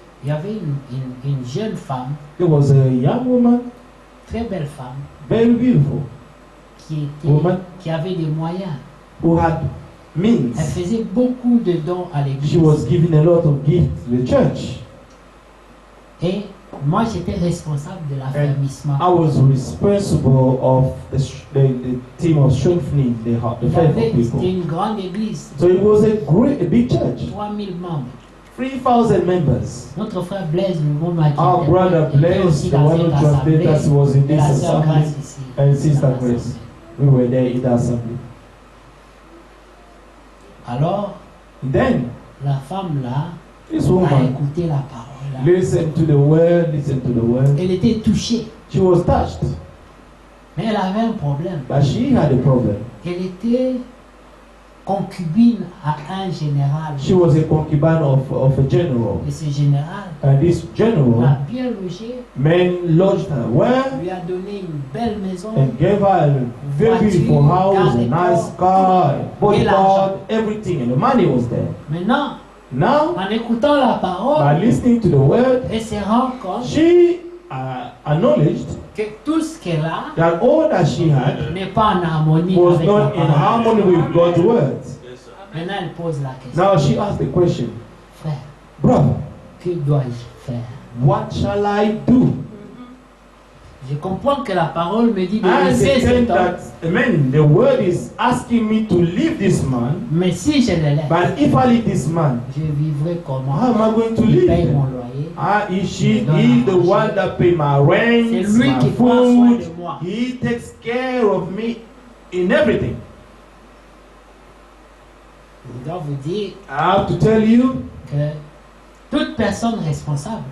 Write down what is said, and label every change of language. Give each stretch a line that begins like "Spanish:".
French: Il y avait une jeune femme,
English: There was a young woman,
French: très belle femme,
English: very beautiful, Woman.
French: qui avait des moyens.
English: who had
French: Elle
English: means.
French: faisait beaucoup de dons à l'église.
English: She was giving a lot of gifts to the church.
French: Et moi, j'étais responsable de l'affermissement.
English: I was responsible of the team of strengthening the
French: Il y
English: faith
French: avait-
English: of
French: C'était
English: people.
French: une grande église,
English: So it was a big church,
French: 3000 membres.
English: 3,000 members.
French: Notre frère Blaise, le monde m'a
English: Our brother Blaise, the one who translated us, was in
French: et la
English: this
French: sœur
English: assembly,
French: Grace ici.
English: and Sister
French: dans
English: Grace.
French: l'assemblée.
English: We were there in the assembly.
French: Alors,
English: Then
French: la femme là
English: this
French: a
English: woman
French: écouté la parole. Là.
English: listened to the word, listened to the word.
French: Elle était touchée,
English: She was touched,
French: mais elle avait un problème.
English: but she had a problem.
French: Elle était concubine à un général.
English: She was a concubine of a general,
French: Et ce général
English: and this
French: l'a
English: general
French: bien logée,
English: man lodged her well
French: lui a donné une belle maison.
English: and gave her a very beautiful house, a nice car, a bodyguard, everything, and the money was there.
French: Maintenant,
English: Now,
French: en écoutant la
English: by
French: parole,
English: listening to the word,
French: elle se rend compte
English: she acknowledged
French: que tout ce qu'elle a
English: that all that she had
French: n'est pas en harmonie
English: was
French: avec la
English: not in
French: parole.
English: harmony with God's words.
French: Maintenant, elle pose la question.
English: Now she asked the question,
French: Frère,
English: brother,
French: que dois-je faire?
English: what shall I do?
French: Je comprends que la parole me dit de
English: I
French: laisser
English: understand
French: cet homme,
English: that, amen, the word is asking me to leave this man,
French: mais si je le laisse,
English: but if I leave this man,
French: je vivrai comment?
English: how am I going to
French: Il paye
English: live?
French: mon loyer.
English: He the one that pay my rent,
French: C'est lui
English: my
French: qui prend soin
English: food,
French: de moi.
English: he takes care of me in everything.
French: Je dois vous dire
English: I have to tell you,
French: que toute personne responsable,